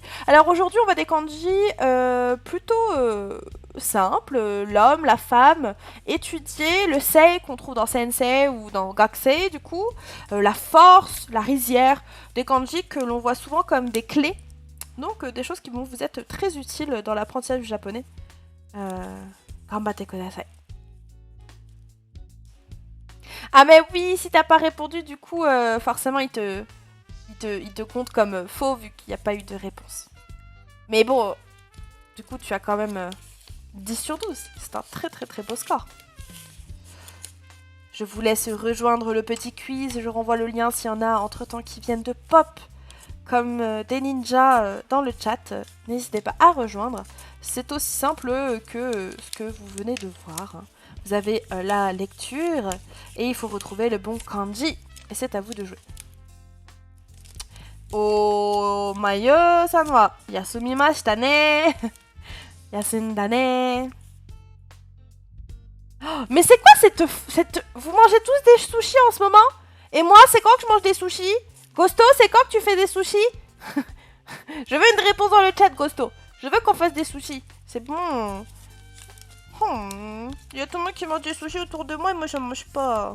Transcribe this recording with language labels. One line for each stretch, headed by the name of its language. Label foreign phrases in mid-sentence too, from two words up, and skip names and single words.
French: Alors aujourd'hui, on va des kanji plutôt simples. L'homme, la femme, étudier, le sei qu'on trouve dans sensei ou dans gakusei du coup, la force, la rizière, des kanji que l'on voit souvent comme des clés. Donc des choses qui vont vous être très utiles dans l'apprentissage du japonais.
Japanese: 頑張ってください.
French: Ah mais oui, si t'as pas répondu, du coup, forcément, il te compte comme faux vu qu'il n'y a pas eu de réponse. Mais bon, du coup, tu as quand même 10 sur 12. C'est un très très très beau score. Je vous laisse rejoindre le petit quiz. Je renvoie le lien s'il y en a entre-temps qui viennent de pop comme des ninjas dans le chat. N'hésitez pas à rejoindre. C'est aussi simple que ce que vous venez de voir. Vous avez la lecture et il faut retrouver le bon kanji. Et c'est à vous de jouer.
Japanese: オマヨさんは休みましたね. 休んだね.
French: Oh, mais c'est quoi cette... Vous mangez tous des sushis en ce moment? Et moi, c'est quand que je mange des sushis? Gosto, c'est quand que tu fais des sushis? Je veux une réponse dans le chat, Gosto. Je veux qu'on fasse des sushis. C'est bon. Il y a tout le monde qui mange des sushis autour de moi et moi, je mange pas.